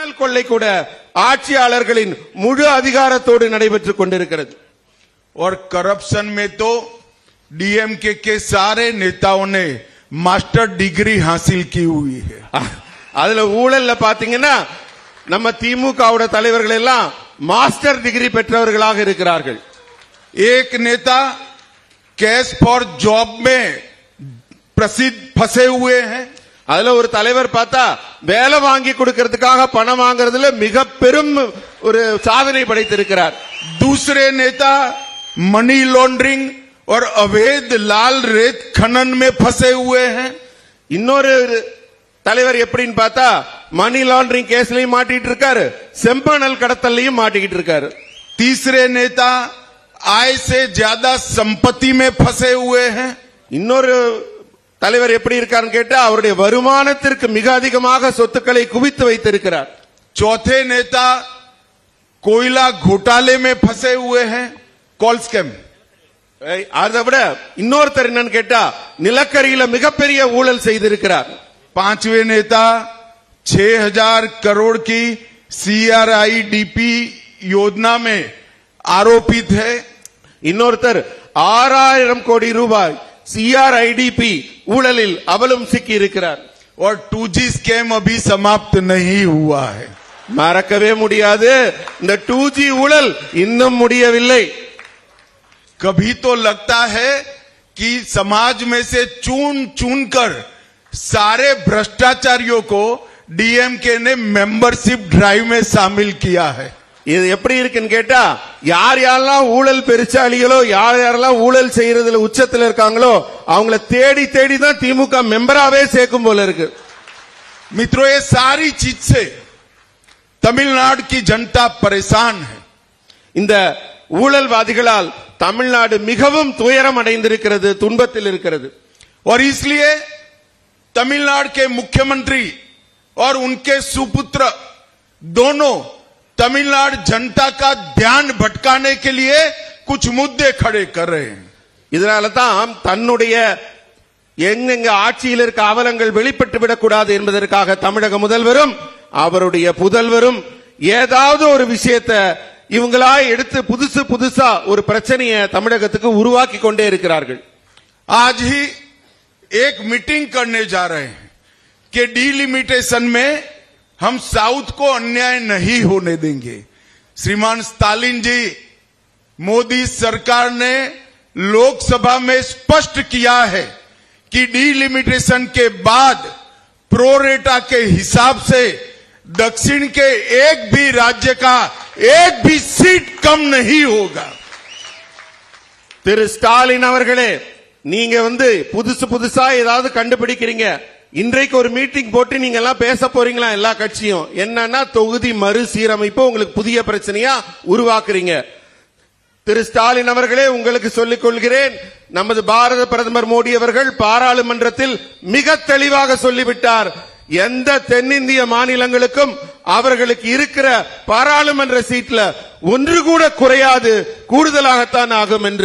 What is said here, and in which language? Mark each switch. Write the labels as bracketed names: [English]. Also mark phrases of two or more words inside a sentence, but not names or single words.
[Tamil] ஊழல் கொள்ளை கூட ஆட்சியாளர்களின் முழு அதிகாரத்தோடு நடைபெற்றுக் கொண்டிருக்கிறது. [Hindi] और करप्शन में तो डीएमके के सारे नेताओं ने [English] master degree [Hindi] हासिल की हुई है. [Tamil] அதுல ஊழல்ல பாத்தீங்கன்னா நம்ம திமுகவோட தலைவர்கள் எல்லாம் [English] master degree [Tamil] பெற்றவர்களாக இருக்கிறார்கள். [Hindi] एक नेता [English] cash for job [Hindi] में प्रसिद्ध फंसे हुए हैं. [Tamil] அதுல ஒரு தலைவர் பார்த்தா வேலை வாங்கி கொடுக்கிறதுக்காக பணம் வாங்குறதுல மிக பெரும் ஒரு சாதனை படைத்திருக்கிறார். [Hindi] दूसरे नेता [English] money laundering [Hindi] और अवैध लाल रेत खनन में फंसे हुए हैं. [Tamil] இன்னொரு தலைவர் எப்படின்னு பார்த்தா [English] money laundering [Tamil] கேஸ்லயும் மாட்டிட்டு இருக்காரு, செம்பனல் கடத்தலையும் மாட்டிக்கிட்டு இருக்காரு. [Hindi] तीसरे नेता आय से ज्यादा संपत्ति में फंसे हुए हैं. [Tamil] இன்னொரு தலைவர் எப்படி இருக்காருன்னு கேட்டா அவருடைய வருமானத்திற்கு மிக அதிகமாக சொத்துக்களை குவித்து வைத்திருக்கிறார். [Hindi] चौथे नेता कोयला घोटाले में फंसे हुए हैं. [English] coal scam. [Tamil] அதை விட இன்னொருத்தர் என்னன்னு கேட்டா நிலக்கரியில மிகப்பெரிய ஊழல் செய்திருக்கிறார். [Hindi] पांचवें नेता 6000 करोड़ की सीआरआईडीपी योजना में आरोपित है. [Tamil] இன்னொருத்தர் 6000 கோடி ரூபாய் सीआरआईडीपी ஊழலில் அவலும் சிக்கி இருக்கிறார். [Hindi] और 2G स्कैम अभी समाप्त नहीं हुआ है. [Tamil] மறக்கவே முடியாது, இந்த 2G ஊழல் இன்னும் முடியவில்லை. [Hindi] कभी तो लगता है कि समाज में से चुन चुन कर सारे भ्रष्टाचारियों को डीएमके ने [English] membership drive [Hindi] में शामिल किया है. [Tamil] இது எப்படி இருக்குன்னு கேட்டா யார் யாரெல்லாம் ஊழல் பெருச்சாளிகளோ யார் யாரெல்லாம் ஊழல் செய்யறதுல உச்சத்துல இருக்காங்களோ அவங்கள தேடி தேடி தான் திமுக மெம்பராவே சேர்க்கும் போல இருக்கு. [Hindi] मित्रों, ये सारी चीज से तमिलनाडु की जनता परेशान है. [Tamil] இந்த ஊழல்வாதிகளால் தமிழ்நாடு மிகவும் துயரம் அடைந்திருக்கிறது, துன்பத்தில் இருக்கிறது. [Hindi] और इसलिए तमिलनाडु के मुख्यमंत्री और उनके सुपुत्र दोनों तमिलनाडु जनता का ध्यान भटकाने के लिए कुछ मुद्दे खड़े कर रहे हैं. [Tamil] இதனால தான் தன்னுடைய எங்கெங்க ஆட்சியில் இருக்க அவலங்கள் வெளிப்பட்டு விடக்கூடாது என்பதற்காக தமிழக முதல்வரும் அவருடைய புதல்வரும் ஏதாவது ஒரு விஷயத்தை இவங்களா எடுத்து புதுசு புதுசா ஒரு பிரச்சனையை தமிழகத்துக்கு உருவாக்கி கொண்டே இருக்கிறார்கள். [Hindi] आज ही एक मीटिंग करने जा रहे हैं कि डिलिमिटेशन में हम साउथ को अन्याय नहीं होने देंगे. श्रीमान स्टालिन जी, मोदी सरकार ने लोकसभा में स्पष्ट किया है कि डिलिमिटेशन के बाद प्रोरेटा के हिसाब से दक्षिण के एक भी राज्य का एक भी सीट कम नहीं होगा. [Tamil] திரு ஸ்டாலின் அவர்களே, நீங்க புதுசு புதுசா ஏதாவது கண்டுபிடிக்கிறீங்க. இன்றைக்கு ஒரு மீட்டிங் போட்டு நீங்க எல்லாம் பேச போறீங்களா? எல்லா கட்சியும் என்னன்னா தொகுதி மறுசீரமைப்பு உங்களுக்கு புதிய பிரச்சனையா உருவாக்குறீங்க. திரு ஸ்டாலின் அவர்களே, உங்களுக்கு சொல்லிக் கொள்கிறேன், நமது பாரத பிரதமர் மோடி அவர்கள் பாராளுமன்றத்தில் மிக தெளிவாக சொல்லிவிட்டார், எந்த தென்னிந்திய மாநிலங்களுக்கும் அவர்களுக்கு இருக்கிற பாராளுமன்ற சீட்ல ஒன்று கூட குறையாது, கூடுதலாகத்தான் ஆகும் என்று.